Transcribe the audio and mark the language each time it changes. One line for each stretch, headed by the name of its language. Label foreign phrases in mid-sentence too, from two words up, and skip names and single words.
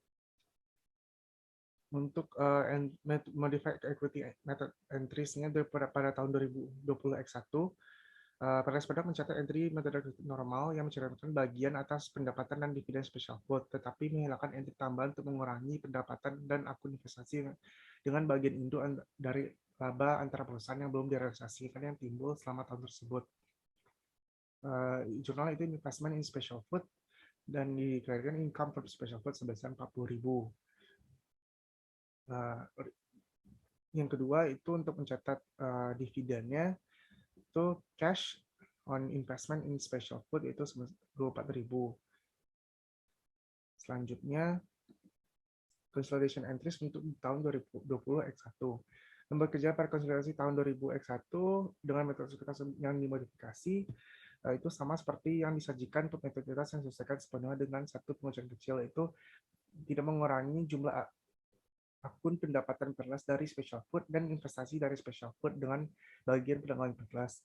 Indonesian: Untuk
English: modified equity method entries-
Indonesian: nya pada tahun 2020 X1, Paradise Product mencatat entry metode normal yang mencerminkan bagian atas pendapatan dan dividen Special Food, tetapi menghilangkan entry tambahan untuk mengurangi pendapatan dan akun investasi dengan bagian induk dari laba antara perusahaan yang belum direalisasikan yang timbul selama tahun tersebut. Jurnal itu
English: investment in Special Food
Indonesian: dan dikirakan
English: income from Special Food
Indonesian: sebesar 40.000. Yang kedua itu untuk mencatat dividennya, itu
English: cash on investment in Special Food
Indonesian: itu 24.000. Selanjutnya,
English: consolidation entries
Indonesian: untuk tahun 2020 X1. Lembar kerja pada konsolidasi tahun 2000 X1 dengan metode yang dimodifikasi itu sama seperti yang disajikan untuk metode yang disesuaikan sepenuhnya dengan satu pengurangan kecil, yaitu tidak mengurangi jumlah akun pendapatan perlas dari Special Food dan investasi dari Special Food dengan bagian penangguhan perlas.